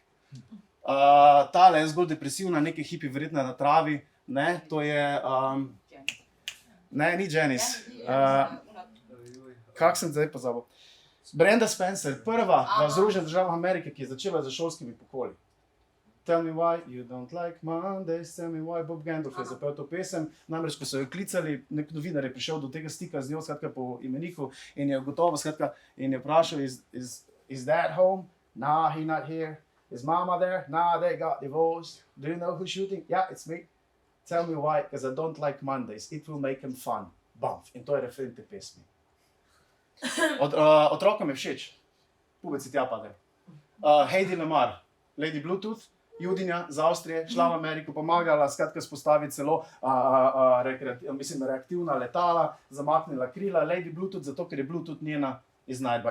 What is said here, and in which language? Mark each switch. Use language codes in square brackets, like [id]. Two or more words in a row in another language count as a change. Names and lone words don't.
[sl] Tale je zgolj depresivna, nekaj hipi verjetno na travi, to je, ne, ni Janice. Kak sem zdaj pozabil? Brenda Spencer, prva v Združenih državah Amerike, ki je začela z šolskimi pokoli. [en] Tell me why you don't like Mondays, tell me why. Bob Geldof je zapel to pesem, namreč ko so jo klicali, nek novinar je prišel do tega stika z njo, skratka po imeniku in je gotovo, skratka, in je vprašal, is dad home? Nah, he not here. Is mama there? Nah, they got divorced. Do you know who's shooting? Yeah, it's me. Tell me why, because I don't like Mondays. It will make them fun. [sl] Bumf. In to je refren te pesmi. Otrokom je všeč. Pubeci tja pade. Heidi Lamar, Lady Bluetooth, Judinja z Avstrije, šla v Ameriko, pomagala skratka spostaviti celo reaktivna letala, zamaknila krila, Lady Bluetooth, zato ker je Bluetooth njena iznajdba.